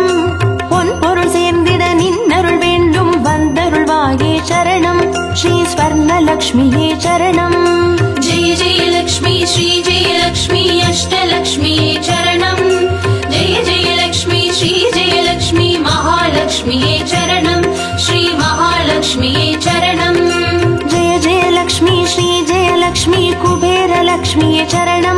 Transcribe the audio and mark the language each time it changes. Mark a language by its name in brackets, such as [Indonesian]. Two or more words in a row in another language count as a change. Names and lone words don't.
[Tamil] பொன் பொருள் சேர்ந்திட நின்னருள் வேண்டும் வந்தருள்வாயே சரணம். ஸ்ரீ ஸ்வர்ணலக்ஷ்மியே சரணம். [Sanskrit] जय जय लक्ष्मी श्री जय लक्ष्मी अष्टलक्ष्मीये चरणम्. जय जय लक्ष्मी श्री जय लक्ष्मी महालक्ष्मीये चरणम्. श्री महालक्ष्मीये चरणम्. जय जय लक्ष्मी श्री जय लक्ष्मी कुबेर लक्ष्मीये चरणम्.